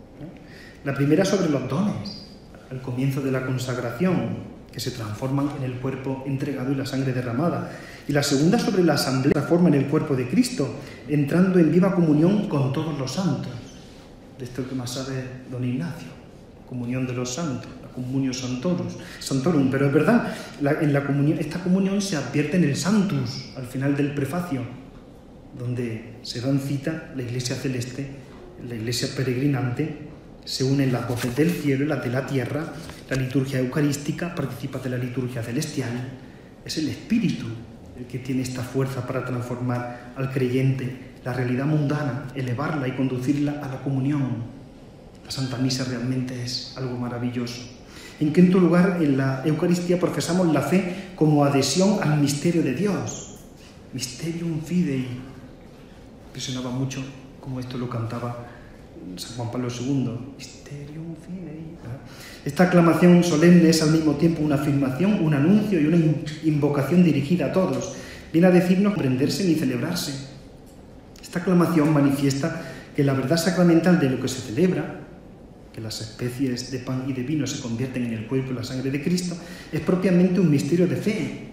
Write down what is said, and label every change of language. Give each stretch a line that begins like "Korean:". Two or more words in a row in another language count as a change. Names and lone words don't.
Spanish: La primera sobre los dones, al comienzo de la consagración, que se transforman en el cuerpo entregado y la sangre derramada. Y la segunda sobre la asamblea, que transforma en el cuerpo de Cristo, entrando en viva comunión con todos los santos. De esto que más sabe don Ignacio, comunión de los santos, la
Latin: comunio santorum.
Spanish: Pero es verdad, esta comunión se advierte en el Sanctus, al final del prefacio, donde se dan cita la Iglesia celeste, la Iglesia peregrinante, se unen las voces del cielo y las de la tierra, la liturgia eucarística participa de la liturgia celestial. Es el Espíritu el que tiene esta fuerza para transformar al creyente, la realidad mundana, elevarla y conducirla a la comunión. La Santa Misa realmente es algo maravilloso. En quinto lugar, en la Eucaristía profesamos la fe como adhesión al misterio de Dios.
Latin: Mysterium Fidei.
Spanish: Impresionaba mucho como esto lo cantaba San Juan Pablo II.
Latin: Mysterium Fidei.
Spanish: Esta aclamación solemne es al mismo tiempo una afirmación, un anuncio y una invocación dirigida a todos. Viene a decirnos comprenderse ni celebrarse. Esta aclamación manifiesta que la verdad sacramental de lo que se celebra, que las especies de pan y de vino se convierten en el cuerpo y la sangre de Cristo, es propiamente un misterio de fe.